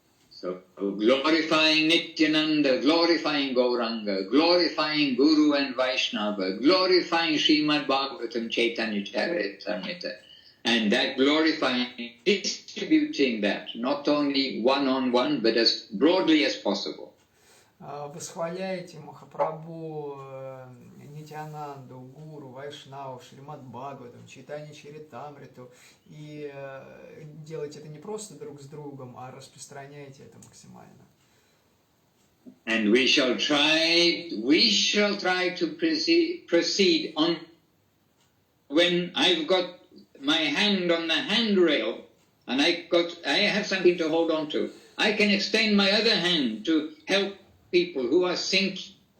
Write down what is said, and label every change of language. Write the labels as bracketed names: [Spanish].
[English] So glorifying Nityananda, glorifying Gauranga, glorifying Guru and Vaishnava, glorifying Srimad Bhagavatam Chaitanya Charitamrita, and that glorifying, distributing that, not only one-on-one, but as broadly as possible. [Russian] Восхваляйте Махапрабху, Нитянанду, Гуру, Вайшнаву, Шримад Бхагаватам, Чайтанья Чаритамриту, и делайте это не просто друг с другом, а распространяйте это максимально. [English] And we shall try to proceed on. When I've got my hand on the handrail and I have something to hold on to, I can extend my other hand to help people who are sinking.